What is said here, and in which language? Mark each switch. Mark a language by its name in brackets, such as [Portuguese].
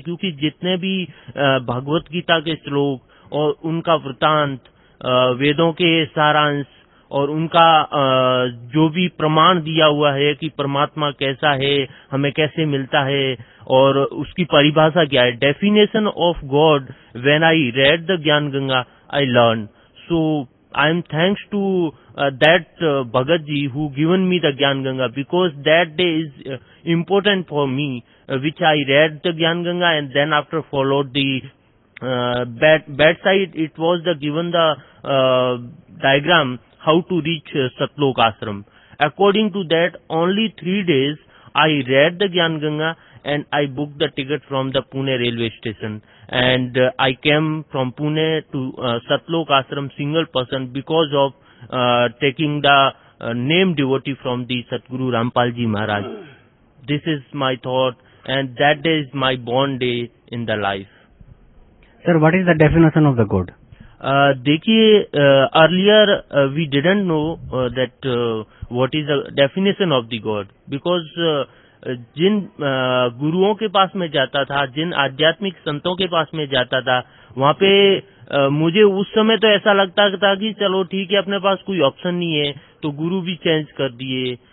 [Hindi] क्योंकि जितने भी भगवत गीता के श्लोक और उनका वृतांत, वेदों के सारांश और उनका जो भी प्रमाण दिया हुआ है कि परमात्मा कैसा है, हमें कैसे मिलता है और उसकी परिभाषा क्या है, [English] Definition of God, when I read the Gyan Ganga I learn. So I am thanks to that Bhagat ji who given me the Gyan Ganga, because that day is important for me, which I read the Gyan Ganga and then after followed the bedside. It was the given the diagram how to reach Satlok Ashram. According to that, only 3 days I read the Gyan Ganga and I booked the ticket from the Pune railway station, and I came from Pune to Satlok Ashram single person because of taking the name devotee from the Satguru Rampal Ji Maharaj. This is my thought, and that day is my born day in the life. Sir, what is the definition of the God? [Hindi] देखिए, [English] earlier we didn't know that what is the definition of the God, because [Hindi] जिन गुरुओं के पास में जाता था, जिन आध्यात्मिक संतों के पास में जाता था, वहाँ पे मुझे उस समय तो ऐसा लगता था कि चलो ठीक है, अपने पास कोई ऑप्शन नहीं है, तो गुरु भी चेंज कर दिए।